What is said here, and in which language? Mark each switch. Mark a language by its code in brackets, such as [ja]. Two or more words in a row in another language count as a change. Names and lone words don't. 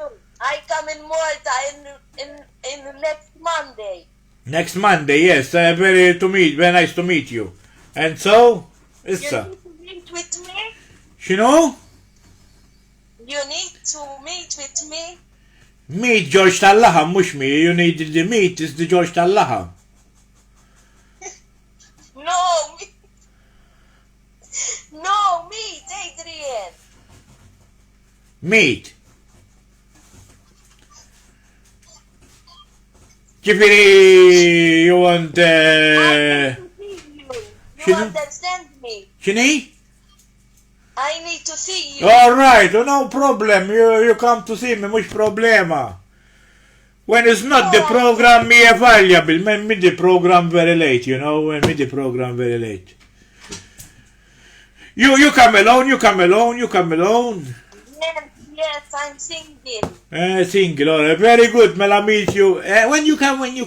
[en] I come in Malta in next Monday. Next Monday, yes. Very nice to meet you. And so, issa. You need to meet with me. [mt] X'inhu? [en] You need to meet with me. Meet George tal-laħam, mux me. You need the meet is the George tal-laħam. No, meet Adrian. Meet. Ġifiri, you want... I need to see you. You understand me? [mt] X'inhi? [en] I need to see you. All right, no problem. You come to see me, [mt] mux problema. [en] When it's not the program, me available. When me the program very late, you know. When me the program very late. You come alone. Yes, I'm single. Single, all right. Very good, Mela, meet you. When you come?